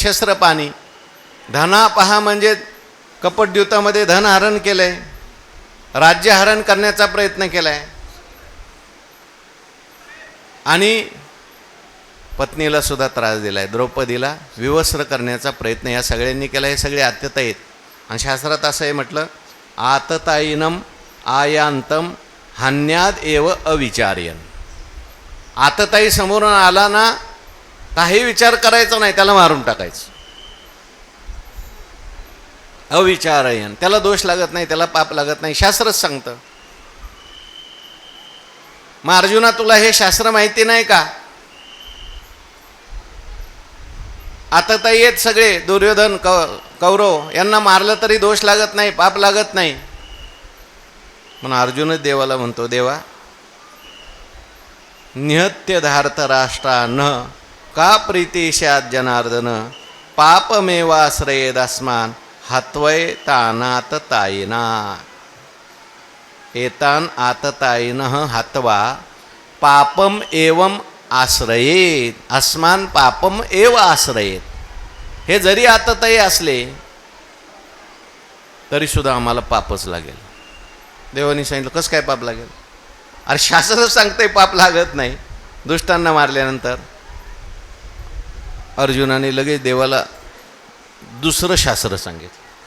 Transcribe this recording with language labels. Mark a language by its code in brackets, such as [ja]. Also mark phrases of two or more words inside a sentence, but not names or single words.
[sa] शस्त्रपाणी धनापहा [mr] म्हणजे कपटद्यूतामध्ये धन हरण केलंय, राज्य हरण करण्याचा प्रयत्न केलाय, आणि पत्नीला सुद्धा त्रास दिलाय. द्रौपदीला विवस्त्र करण्याचा प्रयत्न या सगळ्यांनी केला. हे सगळे आतताई आहेत. आणि शास्त्रात असं आहे म्हटलं, [sa] आततायिनम आयांतम हन्याद एव अविचार्यन. [mr] आतताई समोरून आला ना, काही विचार करायचा नाही, त्याला मारून टाकायचं. अविचारयन, त्याला दोष लागत नाही, त्याला पाप लागत नाही, शास्त्रच सांगतं. मग अर्जुना, तुला हे शास्त्र माहिती नाही का? आतताई आहेत सगळे, दुर्योधन कौरव, यांना मारलं तरी दोष लागत नाही, पाप लागत नाही. म्हणून अर्जुनच देवाला म्हणतो, [sa] देवा निहत्य धार्त राष्ट्रा न का प्रीतिशात जनार्दन पापमेवाश्रयेदस्मान हत्वय तानाततायिना. एतान आततायिनः हत्वा पापम एवं आश्रयेत अस्मान पापम एव आश्रयेत. [mr] हे जरी आतताई असले तरी सुद्धा आम्हाला पापच लागेल. देवानी सांगितलं, कसं काय पाप लागेल? अरे शास्त्र सांगतंय पाप लागत नाही. दुष्टांना मारल्यानंतर अर्जुनाने लगेच देवाला दुसरं शास्त्र सांगितलं.